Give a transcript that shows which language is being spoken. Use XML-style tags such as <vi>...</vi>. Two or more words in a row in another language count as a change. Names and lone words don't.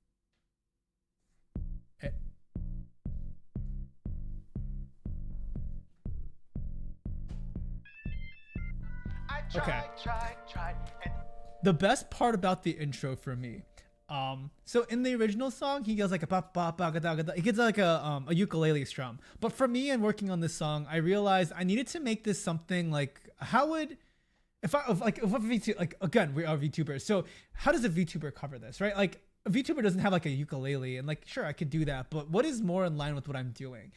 <en>Okay. The best part about the intro for me, so in the original song, he goes like a ba ba ba ga ga. He gets like a ukulele strum. But for me, and working on this song, I realized I needed to make this something like how would if a VTuber, like again we are VTubers. So how does a VTuber cover this, right? Like a VTuber doesn't have like a ukulele, and like sure I could do that, but what is more in line with what I'm doing?</en>